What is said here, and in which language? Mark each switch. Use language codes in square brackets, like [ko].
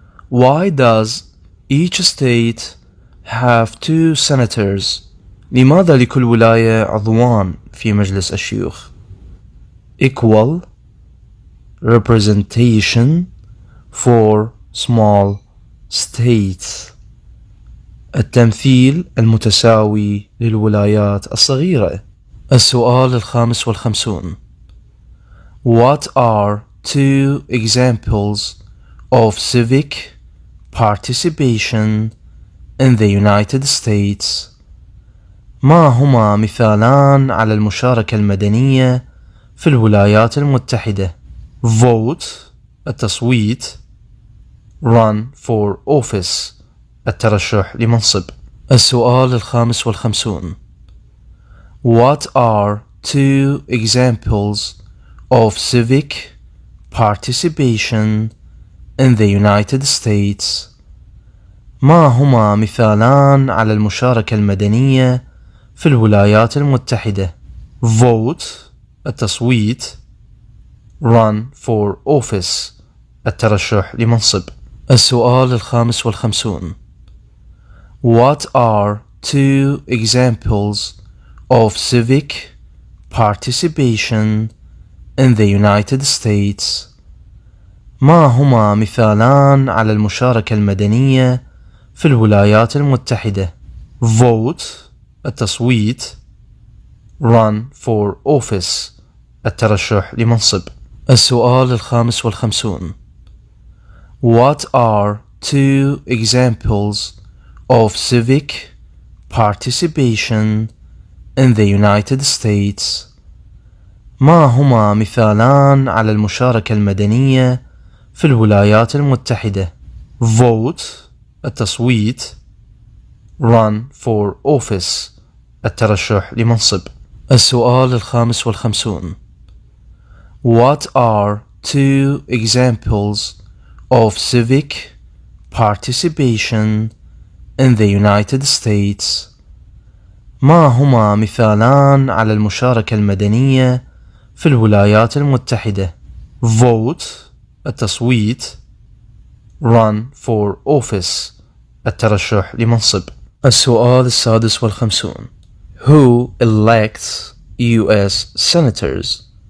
[en] Why does each state have 2 senators؟ [ar] لماذا لكل ولاية عضوان في مجلس الشيوخ؟ [en] Equal representation 4 small states. [ar] التمثيل المتساوي للولايات الصغيرة. السؤال 55. [en] What are two examples of civic participation in the United States? [ar] ما هما مثالان على المشاركة المدنية في الولايات المتحدة؟ [en] Vote [ar] التصويت، [en] Run for office [ar] الترشح لمنصب. السؤال 55. [en] What are two examples of civic participation in the United States? [ar] ما هما مثالان على المشاركة المدنية في الولايات المتحدة؟ [en] Vote [ar] التصويت، [en] Run for office [ar] الترشح لمنصب. السؤال 55. [en] What are two examples of civic participation in the United States? [ar] ما هما مثالان على المشاركة المدنية في الولايات المتحدة؟ [en] Vote [ar] التصويت، [en] Run for office [ar] الترشح لمنصب. السؤال 55. [en] What are two examples of civic participation in the United States? [ar] ما هما مثالان على المشاركة المدنية في الولايات المتحدة؟ [en] Vote [ar] التصويت، [en] Run for office [ar] الترشح لمنصب. السؤال 55. [en] What are two examples of civic participation in the United States? [ar] ما هما مثالان على المشاركة المدنية في الولايات المتحدة؟ [en] Vote [ar] التصويت، [en] Run for office [ar] الترشح لمنصب. السؤال 56. [en] Who elects U.S. senators?